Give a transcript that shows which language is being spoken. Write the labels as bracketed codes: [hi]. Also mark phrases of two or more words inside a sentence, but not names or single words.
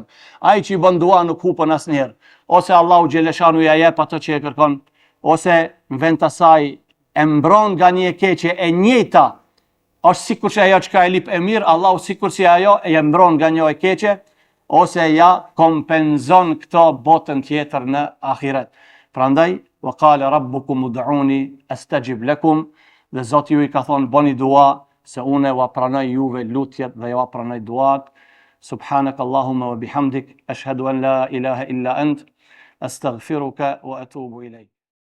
[sq] Ai që i bën dua nuk hupën asnjëherë, ose [ar] الله جل شأنه [sq] ja jep ato që e kërkon, ose në vend të asaj e mbron nga një e keqe e njëjta, është sikur që ajo që ka e lip e mirë, Allahu sikur si ajo e mbron nga një e keqe, ose ja kompenzon këto botën tjetër në ahiret. Prandaj, [ar] وقال ربكم ادعوني أستجب لكم, [sq] dhe Zoti ju i ka thonë bëni dua, se unë va pranoj juve lutjet dhe va pranoj duat. [ar] سبحانك اللهم وبحمدك أشهد أن لا إله إلا أنت أستغفرك وأتوب إليك.